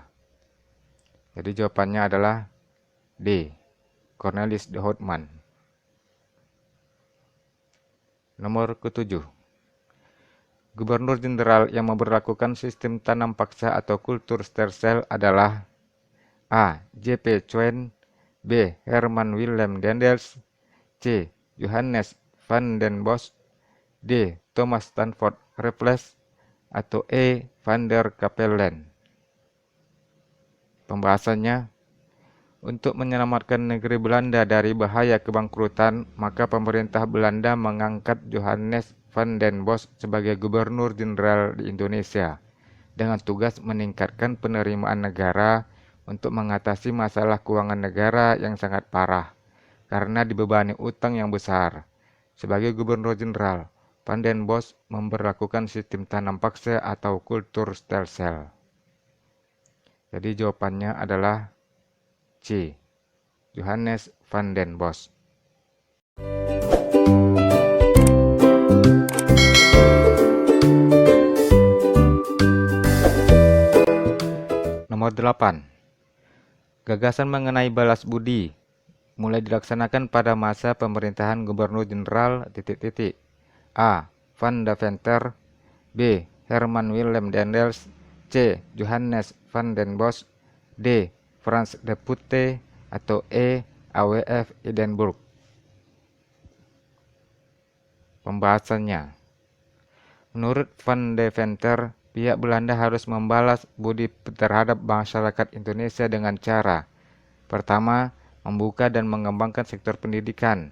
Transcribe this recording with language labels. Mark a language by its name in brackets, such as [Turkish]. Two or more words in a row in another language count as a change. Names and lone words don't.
[Indonesian] Jadi jawabannya adalah D. Cornelis de Houtman. Nomor ke-7. Gubernur Jenderal yang memberlakukan sistem tanam paksa atau kultur steril adalah A. J.P. Coen, B. Herman Willem Daendels, C. Johannes van den Bosch, D. Thomas Stanford Raffles, atau E. van der Capellen. Pembahasannya, untuk menyelamatkan negeri Belanda dari bahaya kebangkrutan, maka pemerintah Belanda mengangkat Johannes van den Bosch sebagai Gubernur Jenderal di Indonesia dengan tugas meningkatkan penerimaan negara untuk mengatasi masalah keuangan negara yang sangat parah karena dibebani utang yang besar. Sebagai Gubernur Jenderal, Van den Bosch memberlakukan sistem tanam paksa atau kultur stelsel. Jadi jawabannya adalah C. Johannes van den Bosch. Nomor 8. Gagasan mengenai balas budi mulai dilaksanakan pada masa pemerintahan Gubernur Jenderal A. Van Deventer, B. Herman Willem Daendels, C. Johannes van den Bosch, D. Frans de Putte, atau E. AWF Edinburgh. Pembahasannya, menurut Van Deventer, pihak Belanda harus membalas budi terhadap masyarakat Indonesia dengan cara: pertama, membuka dan mengembangkan sektor pendidikan.